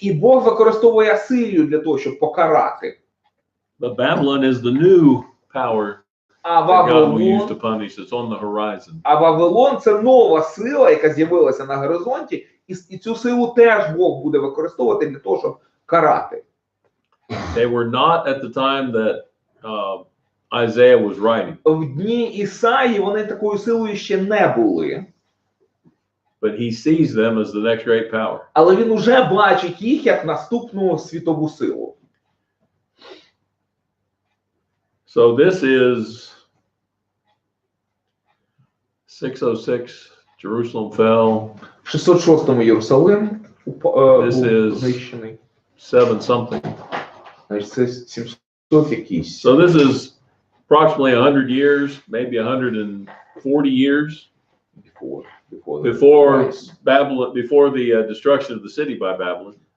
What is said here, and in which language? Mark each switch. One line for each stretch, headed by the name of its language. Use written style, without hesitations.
Ukrainian: І Бог використовує Асирію для того, щоб покарати.
English: But Babylon is the new power
Ukrainian: А
English: that God will use to
Ukrainian: Вавилон,
English: punish. It's on the horizon.
Ukrainian: а Вавилон – це нова сила, яка з'явилася на горизонті, і цю силу теж Бог буде використовувати для того, щоб карати.
English: They were not at the time that Isaiah was writing.
Ukrainian: В дні Ісаї вони такою силою ще не були.
English: But he sees them as the next great power.
Ukrainian: Але він уже бачить їх як наступну світову силу.
English: So this is 606, Jerusalem fell.
Ukrainian: В 606-му Єрусалим був знищений.
English: 7 something.
Ukrainian: Значить, це 700 якийсь.
English: So this is approximately 100 years, maybe 140 years before Babylon, before the destruction of the city by Babylon.